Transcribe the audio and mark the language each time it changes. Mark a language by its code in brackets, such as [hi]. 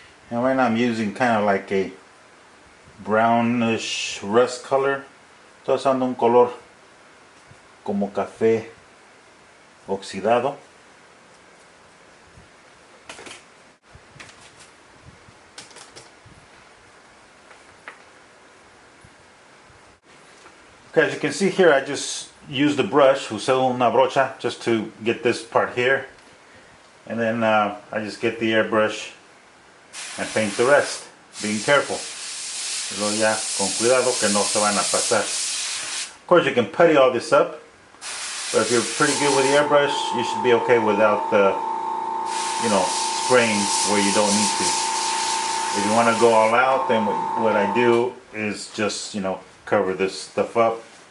[en] and right now I'm using kind of like a brownish rust color. [es] Estoy usando un color como café oxidado. [en] Okay, as you can see here, I just used the brush, [es] usé una brocha, [en] just to get this part here. And then I just get the airbrush and paint the rest, being careful. [es] Luego ya con cuidado que no se van a pasar. [en] Of course you can putty all this up, but if you're pretty good with the airbrush, you should be okay without the, spraying where you don't need to. If you want to go all out, then what I do is just, cover this stuff up.